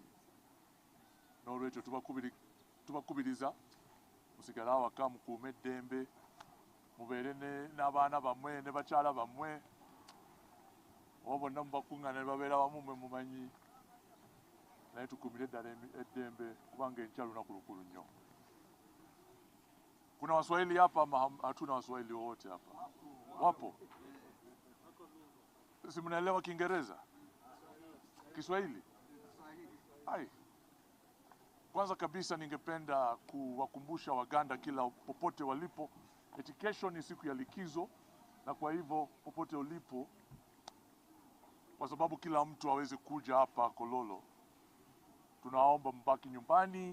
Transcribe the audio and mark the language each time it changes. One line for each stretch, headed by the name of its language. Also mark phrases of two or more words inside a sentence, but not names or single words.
Ganda: N'olwekyo tubakubiriza musigale awaka mukuume eddembe, mubeere n'abaana bammwe ne bakyala bammwe. Oba bonna mubakuŋŋaana ne babeera wamu mwe mumanyi. Naye tukuumire eddala eddembe kubanga enkya lunaku lukulu nnyo.
Swahili: Kuna Waswahili hapa ama hatuna Waswahili wote hapa? Wapo? Si mnaelewa Kiingereza? Kiswahili? Hai. Kwanza kabisa ningependa kuwakumbusha Waganda kila popote walipo, eti kesho ni siku ya likizo, na kwa hivyo popote ulipo, kwa sababu kila mtu aweze kuja hapa Kololo, tunaomba mbaki nyumbani.